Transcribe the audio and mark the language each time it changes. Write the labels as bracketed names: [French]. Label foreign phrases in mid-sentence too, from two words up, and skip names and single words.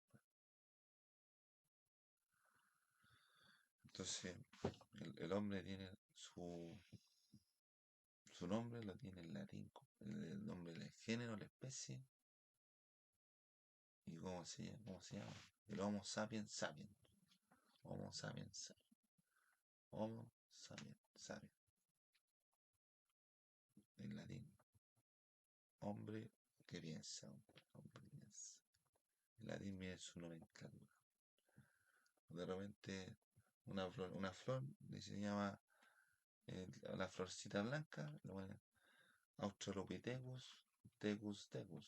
[Spanish] Entonces, el hombre tiene su nombre, lo tiene en latín, el nombre del género, la especie, y cómo se llama. El Homo sapiens sapiens. Homo sapiens sapiens. Homo sapiens sapiens. En latín. Hombre que piensa. Hombre que piensa. En latín viene su nomenclatura. De repente, una flor se llama la florcita blanca, lo ponen Australopithecus tecus tecus.